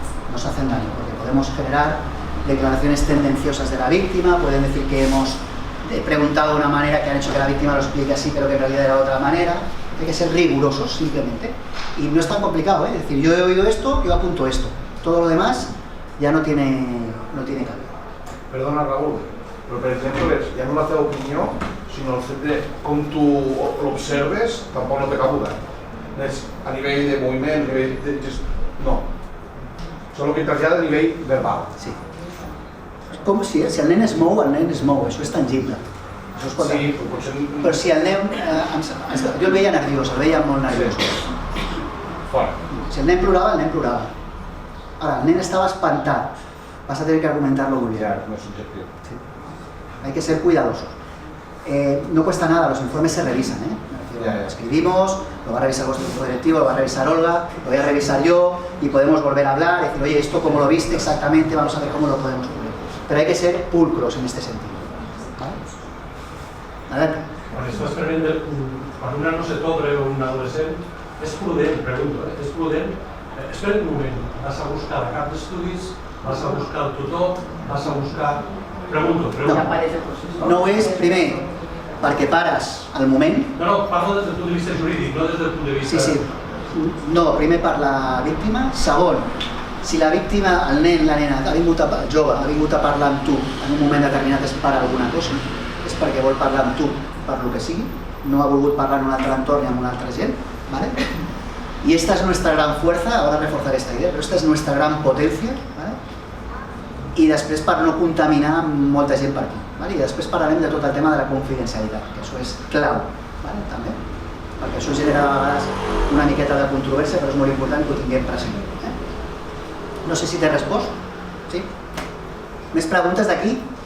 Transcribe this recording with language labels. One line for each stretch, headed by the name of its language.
Spanish: Nos hacen daño, porque podemos generar declaraciones tendenciosas de la víctima, pueden decir que hemos preguntado de una manera que han hecho que la víctima lo explique así, pero que en realidad era de otra manera. Hay que ser rigurosos, simplemente. Y no es tan complicado, ¿eh? Es decir, yo he oído esto, yo apunto esto. Todo lo demás ya no tiene cabida.
Catalan: Perdona, Raúl, però per exemple, ja no la teva opinió, sinó el fet de com tu l'observes, tampoc no té cabuda. A nivell de moviment, a nivell de gest... No. Solo que trasllada a nivell verbal. Sí. Com si el nen es mou, això és tangible. Això es pot... Sí, potser... Però si el nen... jo el veia nerviós, el veia molt nerviós. Fora. Si el nen plorava, el nen plorava. Ara, el nen estava espantat.
Spanish: Vas a tener que argumentarlo muy bien. Ya, no es subjetivo. Sí. Hay que ser cuidadosos. No cuesta nada, los informes se revisan, Ya. Escribimos, lo va a revisar vuestro equipo directivo, lo va a revisar Olga, lo voy a revisar yo y podemos volver a hablar, decir, oye, esto cómo lo viste exactamente, vamos a ver cómo lo podemos cubrir. Pero hay que ser pulcros en este sentido. ¿Vale? Adelante.
Catalan: Quan estàs prenent, quan un nano se t'obre o un adolescent, és prudent, pregunto, és prudent, espera un moment, vas a buscar el cap d'estudis, vas a buscar el tutor, vas a buscar... Pregunto. No ho és, primer, perquè pares al moment... No, parlo des del punt de vista jurídic, no des del punt de vista... Sí. No, primer per la víctima. Segon, si la víctima, el nen, la nena, el jove, ha vingut a parlar amb tu en un moment determinat és per alguna cosa, és perquè vol parlar amb tu per lo que sigui, no ha volgut parlar en un altre entorn ni amb una altra gent, ¿vale?
Spanish: Y esta es nuestra gran fuerza, ahora reforzaré esta idea, pero esta es nuestra gran potencia, ¿vale?
Catalan: I després per no contaminar molta gent per aquí, ¿vale? I després parlarem de tot el tema de la confidencialitat, que això és clau, ¿vale? També, perquè això genera a vegades una miqueta de controvèrsia, però és molt important que ho tinguem present. No sé si t'he respost. Sí? Més preguntes d'aquí?